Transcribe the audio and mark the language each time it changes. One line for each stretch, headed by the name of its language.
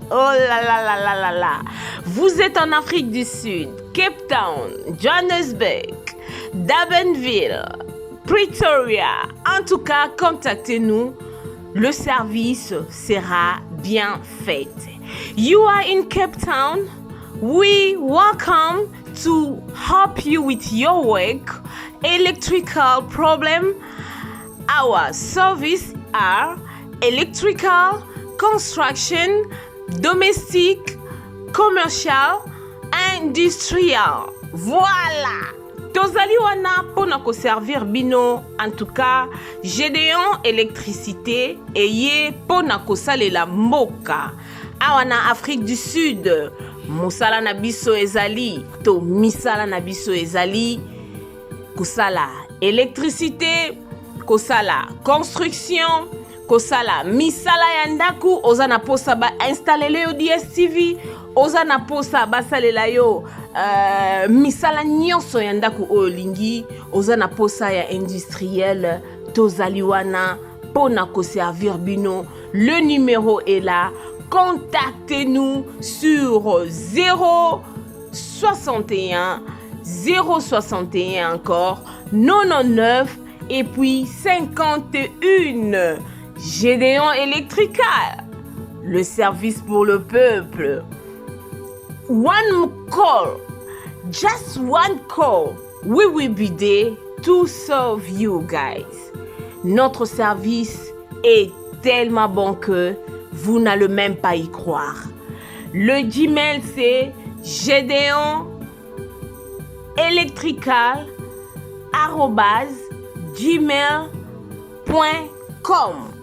French: Oh là là là là là là. Vous êtes en Afrique du Sud, Cape Town, Johannesburg, Durbanville, Pretoria. En tout cas, contactez-nous. Le service sera bien fait.
English: You are in Cape Town. We welcome to help you with your work, electrical problem. Our service are electrical, construction, domestic, commercial, industrial.
French: Voilà.
Lingala: Tozali wana pona ko servir bino.
French: En tout cas,
Lingala: Gédéon électricité eye pona ko salela mboka. Awana Afrique du Sud. Mosala na biso ezali to misala na biso ezali kosala électricité, kosala construction, kosala misala ya ndaku, oza na posa ba installer yo DSTV, oza na posa ba salela yo misala nyonso ya ndaku olingi, oza na posa ya industriel, tozali wana pona ko servir bino.
French: Le numéro est là. Contactez-nous sur 061 061 encore 99 et puis 51. Gédéon Electrical, le service pour le peuple.
English: One call, just one call, we will be there to serve you guys.
French: Notre service est tellement bon que vous n'allez même pas y croire. Le Gmail c'est gedeonelectrical@gmail.com.